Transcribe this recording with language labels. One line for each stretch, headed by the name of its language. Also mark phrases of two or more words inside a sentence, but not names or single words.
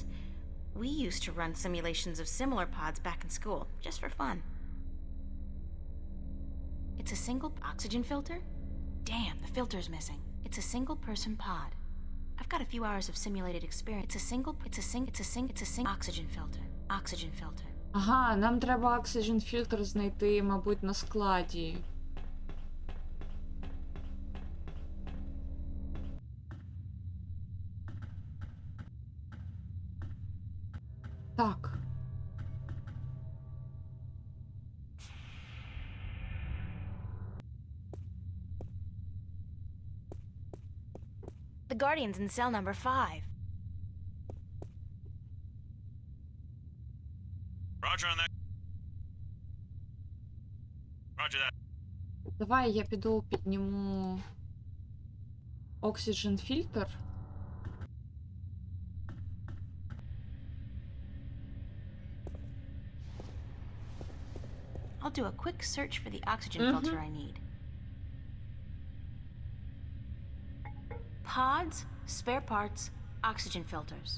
English: We used to run simulations of similar pods back in school, just for fun. It's a single oxygen filter? Damn, the filter's missing. It's a single-person pod. I've got a few hours of simulated experience. It's a single oxygen filter. Oxygen filter.
Ukrainian: Ага, нам треба
English: oxygen filter
Ukrainian: знайти, мабуть, на складі. Так.
English: The Guardian's in cell number 5. Roger on that. Roger that.
Ukrainian: Давай я піду підніму
English: Oxygen filter. I'll do a quick search for the oxygen filter I need. Pods, spare parts, oxygen filters.